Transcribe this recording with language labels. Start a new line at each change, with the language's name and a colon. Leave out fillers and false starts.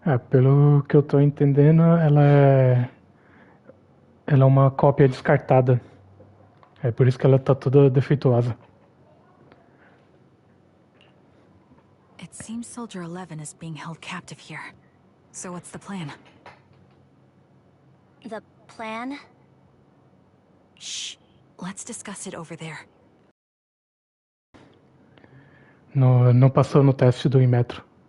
Portuguese: Pelo que eu tô entendendo, ela é uma cópia descartada. É por isso que ela tá toda defeituosa.
English: It seems Soldier 11 is being held captive here. So what's the plan? The plan? Shh. Let's discuss it over there.
Portuguese: Não passou no teste do Inmetro.